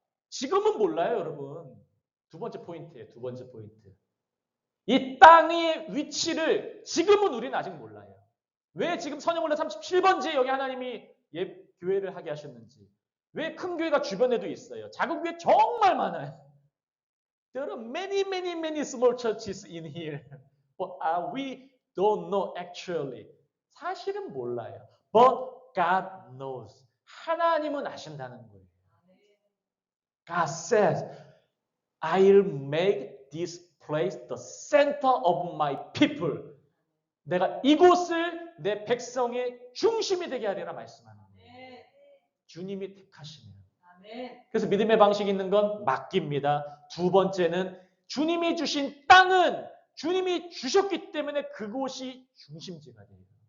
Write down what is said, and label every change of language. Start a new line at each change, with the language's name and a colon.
Korean: 지금은 몰라요, 여러분. 두 번째 포인트예요. 두 번째 포인트. 이 땅의 위치를 지금은 우리는 아직 몰라요. 왜 지금 선영올라 37번지에 여기 하나님이 교회를 하게 하셨는지. 왜 큰 교회가 주변에도 있어요. 작은 교회 정말 많아요.
English: There are many small churches in here. But we don't know actually.
Korean: 사실은 몰라요.
English: But God knows.
Korean: 하나님은 아신다는 거예요.
English: God says, I'll make this place the center of my people.
Korean: 내가 이곳을 내 백성의 중심이 되게 하리라 말씀하는 거예요. 주님이 택하시네요. 그래서 믿음의 방식이 있는 건 맡깁니다. 두 번째는 주님이 주신 땅은 주님이 주셨기 때문에 그곳이 중심지가 돼요.